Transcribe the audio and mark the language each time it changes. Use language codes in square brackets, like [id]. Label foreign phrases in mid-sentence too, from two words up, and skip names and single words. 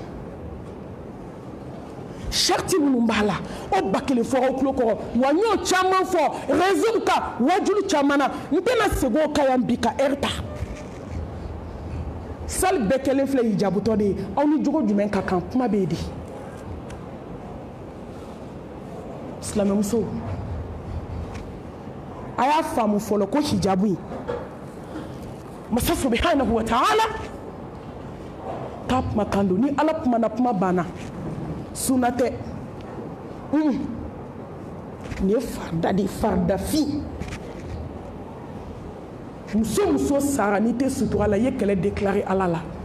[bm] sariti minnu b'a la o ba kelen fɔ aw tulo kɔrɔ wa n y'o caman fɔ réseau kan wajulu caman na n tɛna segin o kan yan bi ka heure ta sali bɛɛ kelen filɛ hijabutɔ de ye aw ni jogo jumɛn ka kan kuma bɛ yen de silamɛmuso a y'a faamu fɔlɔ ko hijabu in masa [ar] سبحانه وتعالى [bm] k'a kuma kan don ni ala kumana kuma banna sunna tɛ nin ye farida de faridafin muso sara n'i tɛ sutura la i ye kɛlɛ déclaré ala la